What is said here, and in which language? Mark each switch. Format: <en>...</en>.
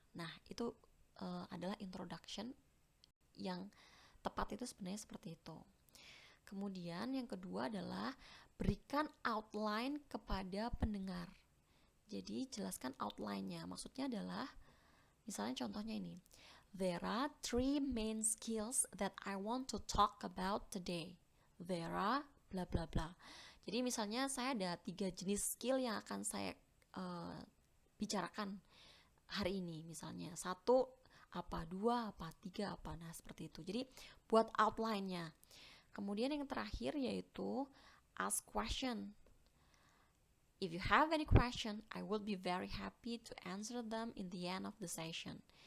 <id>Nah, itu adalah introduction yang tepat itu sebenarnya seperti itu. Kemudian yang kedua adalah berikan outline kepada pendengar. Jadi jelaskan outline-nya. Maksudnya adalah misalnya contohnya ini.</id> <en>There are 3 main skills that I want to talk about today. There are bla bla bla.</en> <id>Jadi misalnya saya ada 3 jenis skill yang akan saya bicarakan hari ini. Misalnya 1 apa, 2 apa, 3 apa. Nah, seperti itu. Jadi buat outline-nya. Kemudian yang terakhir yaitu</id> <en>ask question. If you have any question, I will be very happy to answer them in the end of the session.</en>